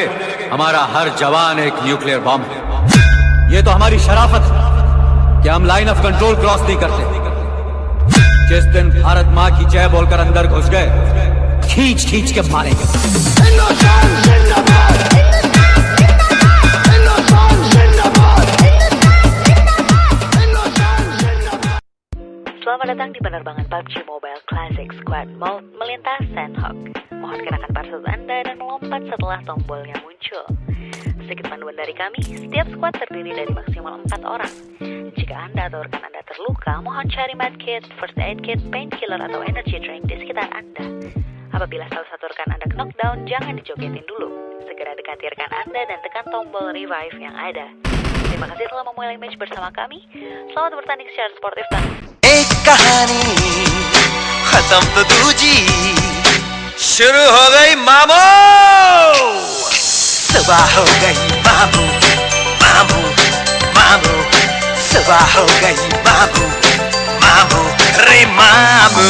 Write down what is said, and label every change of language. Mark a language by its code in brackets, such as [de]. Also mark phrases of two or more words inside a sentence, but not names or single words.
[hi] हमारा हर जवान एक [en] nuclear bomb [hi] है. ये तो हमारी शराफत है कि हम [en] line of control cross [hi] नहीं करते. जिस दिन भारत माँ की जय बोलकर अंदर घुस गए, खींच खींच के मारेंगे। [id] Selamat datang di penerbangan PUBG Mobile Classic Squad Mode melintas Sandhawk. Mohon kenakan parcel Anda dan melompat setelah tombolnya muncul. Sedikit panduan dari kami, setiap squad terdiri dari maksimal 4 orang. Jika Anda atau rekan Anda terluka, mohon cari medkit, [en] first aid kit, painkiller atau energy drink [id] di sekitar Anda. Apabila salah satu rekan Anda knockdown, jangan dijogetin dulu. Segera dekati rekan Anda dan tekan tombol revive yang ada. Terima kasih telah memulai match bersama kami. Selamat bertanding secara sportif dan [hi] एक कहानी खत्म तो दूजी शुरू हो गई मामू सुबह हो गई मामू मामू मामू सुबह हो गई मामू मामू रे मामू।